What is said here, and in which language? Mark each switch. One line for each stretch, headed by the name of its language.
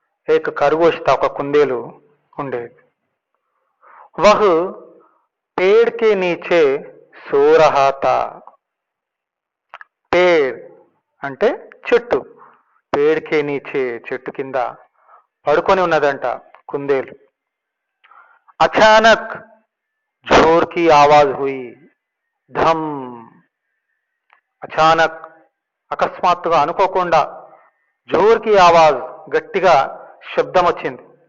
Hindi: एक खरगोश था,
Telugu: ఒక కుందేలు ఉండేది।
Hindi: वह पेड़ के नीचे सो रहा था।
Telugu: पेड़ అంటే చెట్టు,
Hindi: पेड़ के नीचे
Telugu: చెట్టు కింద పడుకొని ఉన్నదంట కుందేలు।
Hindi: अचानक जोर की आवाज हुई, धम। अचानक
Telugu: అకస్మాత్తుగా అనుకోకుండా
Hindi: జోర్కి ఆవాజ్,
Telugu: గట్టిగా శబ్దం వచ్చింది.